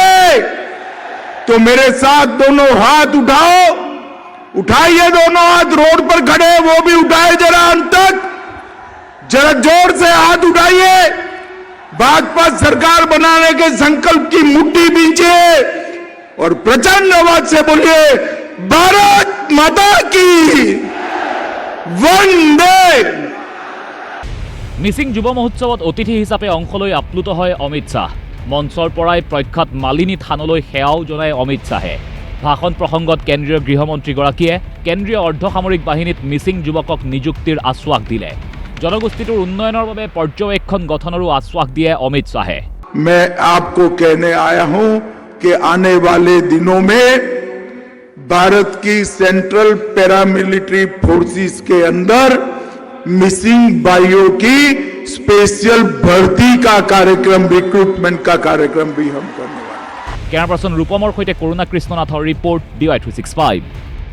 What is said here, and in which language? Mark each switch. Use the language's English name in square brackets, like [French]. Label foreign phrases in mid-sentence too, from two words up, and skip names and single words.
[Hindi] तो मेरे साथ दोनों हाथ उठाओ, उठाइए दोनों हाथ, रोड पर खड़े वो भी उठाए जरा अंत तक, जरा जोर से हाथ उठाइए। भाजपा सरकार बनाने के संकल्प की मुट्ठी बींचे और प्रचंड आवाज से बोलिए, भारत माता की वंदे। [Assamese] মিচিং যুৱ মহোৎসৱত অতিথি হিচাপে অংশ লৈ আপ্লুত হয় অমিত শ্বাহ। মঞ্চৰ পৰাই প্ৰখ্যাত মালিনী থানলৈ সেৱাও জনায় অমিত শ্বাহে। ভাষণ প্ৰসংগত কেন্দ্ৰীয় গৃহমন্ত্ৰীগৰাকীয়ে কেন্দ্ৰীয় অৰ্ধসামৰিক বাহিনীত মিচিং যুৱকক নিযুক্তিৰ আশ্বাস দিলে। জনগোষ্ঠীটোৰ উন্নয়নৰ বাবে পৰ্যবেক্ষণ গঠনৰো আশ্বাস দিয়ে অমিত শ্বাহে। [Hindi] मैं आपको कहने आया हूं कि आने वाले दिनों में भारत की [English] central paramilitary forces [Hindi] के अंदर मिसिंग भाइयों की स्पेशल भर्ती का कार्यक्रम, रिक्रूटमेंट का कार्यक्रम भी हम करने वाले हैं। [English] camera person [Assamese] रूपমৰ সৈতে কৰুণা কৃষ্ণনাথৰ ৰিপৰ্ট DY365।